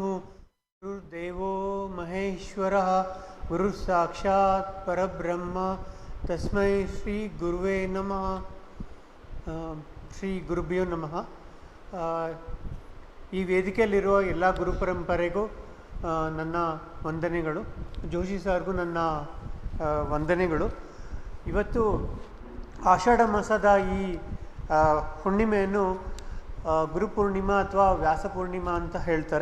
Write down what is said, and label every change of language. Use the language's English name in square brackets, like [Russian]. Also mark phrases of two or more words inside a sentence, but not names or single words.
[Sanskrit] गुरुर्देवो महेश्वरः गुरुः साक्षात् परब्रह्म तस्मै श्री गुरुवे नमः. ಶ್ರೀ ಗುರುಭ್ಯೋ ನಮಃ. [Kannada] ಈ ವೇದಿಕೆಯಲ್ಲಿರುವ ಎಲ್ಲ ಗುರು ಪರಂಪರೆಗೂ ನನ್ನ ವಂದನೆಗಳು. ಜೋಶಿ ಸಾರ್ಗೂ ನನ್ನ ವಂದನೆಗಳು. ಇವತ್ತು ಆಷಾಢ ಮಾಸದ ಈ ಹುಣ್ಣಿಮೆಯನ್ನು ಗುರುಪೂರ್ಣಿಮಾ ಅಥವಾ ವ್ಯಾಸಪೂರ್ಣಿಮಾ ಅಂತ ಹೇಳ್ತಾರೆ.